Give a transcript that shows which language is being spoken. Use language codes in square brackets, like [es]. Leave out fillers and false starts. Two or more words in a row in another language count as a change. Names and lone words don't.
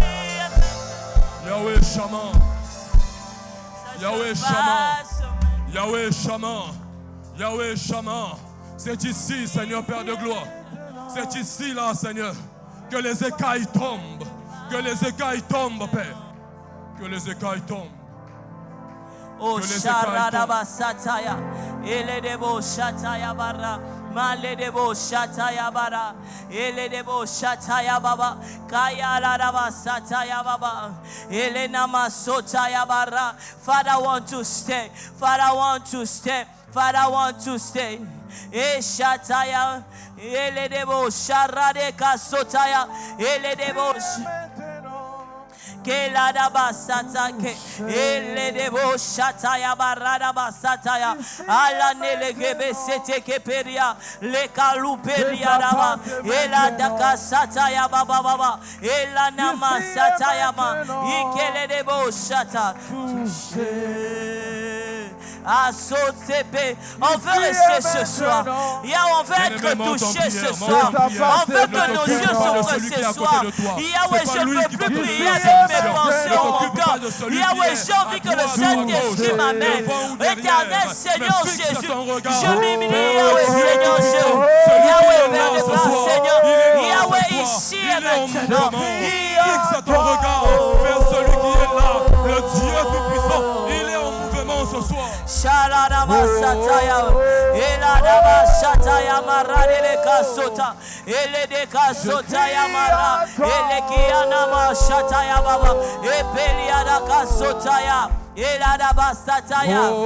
[fr] Yahweh Shaman. Yahweh Shaman. Yahweh Shaman. Yahweh Shaman. C'est ici, Seigneur Père de gloire. C'est ici, là, Seigneur, que les écailles tombent. Que les écailles tombent, Père. Que les écailles tombent. Oh, Sharada Sataya, Eledebo Shataya Bara, Maledebo Shataya Bara, Eledebo Shataya Baba, Kaya Radaba Sataya Baba, Elena Masotaya Bara. [en] Father, I want to stay. Father, I want to stay. Father, I want to stay. E Shataya, Eledebo Sharade Kasotaya, Eledebo que la da basata que ele de bo shataya barada basataya ala nele gebe sete que peria le kalu peria daba ela da kasataya baba baba ela nama sataya ma ikele de bo shata [fr] on veut rester ce soir. On veut être touché ce soir. On veut que nos yeux s'ouvrent ce soir. Yahweh, je ne veux plus prier avec mes pensées en mon cœur. Yahweh, j'ai envie que le Saint-Esprit m'amène. Éternel Seigneur Jésus, je m'humilie, Yahweh, Seigneur Jésus. Yahweh, Père de grâce, Seigneur. Yahweh, ici et maintenant. Fixe ton regard vers celui qui est là, le Dieu Tout-Puissant. Il est en mouvement ce soir. Shalada Basataya, Elada Adaba shata yamara ele kasota. Ele de kasota yamara. Ele kiana ma shata yababa. Epeli ada kasota ya. Ele adaba sata ya.